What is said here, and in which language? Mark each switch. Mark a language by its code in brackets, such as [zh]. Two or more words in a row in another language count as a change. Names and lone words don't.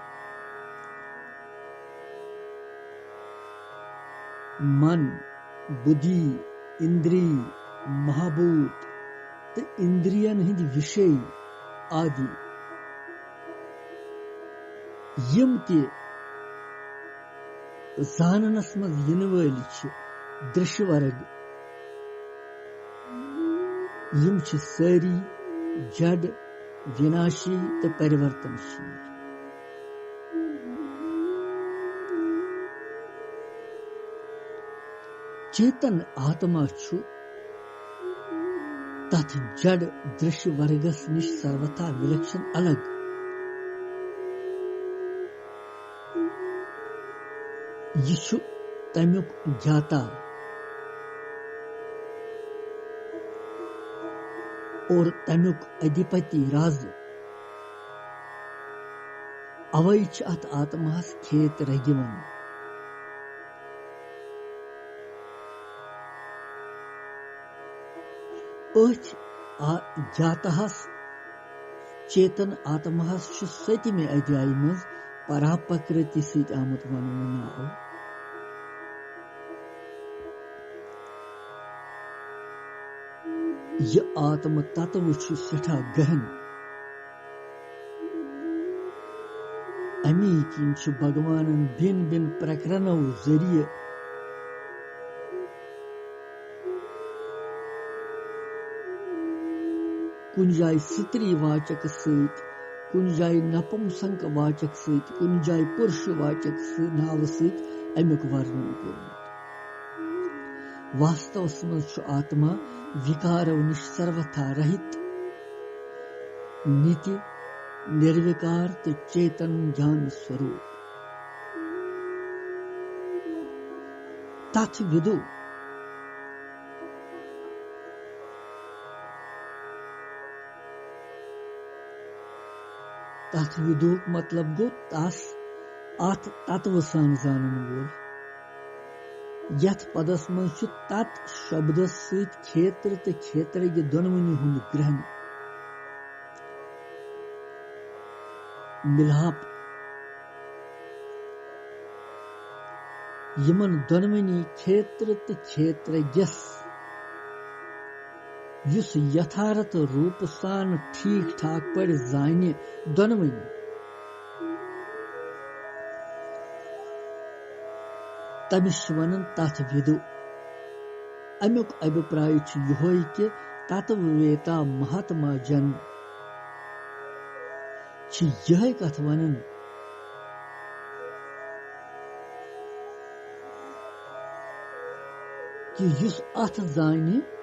[ks] मन बुद्धि इंद्री महाभूत तो इंद्रियन हिंद विषय आदि यम ते जाननस मज इन वली दृश्य वर्ग यम सारी जड़ विनाशी तो परिवर्तनशील चेतन आत्मा छु तथ जड़ दृश्य वर्गस निश सर्वथा विलक्षण अलग यह छु तमियुक ज्ञाता और तमियुक अधिपति राज अवै छ अत आत्मास खेत रगिवन अथ ज्ञातहस चेतन आत्मास छु सतमे अध्याय मज पराप्रकृति सहित आमुत वनन नाव यह आत्म तत्व छु सठा गहन अमी किन छु भगवानन भिन्न भिन्न प्रकरणों जरिए कुन जाय स्त्री वाचक सहित कुन जाय नपुंसक वाचक सहित कुन जाय पुरुष वाचक नाव सहित अमुक वर्णन कोर्मुत वास्तवस मज छु आत्मा विकारो निश सर्वथा रहित नित्य निर्विकार तो चेतन ज्ञान स्वरूप तथ विदु तथ विदु मतलब गो तास आत तत्व सान जानन वोल यथ पदस मज छु तत् शब्द सहित क्षेत्र तो क्षेत्रज्ञ दोनवनी हुंद ग्रहण मिलाप यमन दोनवनी क्षेत्र तो क्षेत्रज्ञस युस यथार्थ रूप सान ठीक ठाक पर जाने दोनवनी तमिश वनन तथ विदु अमुक अभिप्राय छु यहोय कि तत्ववेता महात्मा जन छु यह कथ वनन कि युस अथ जाने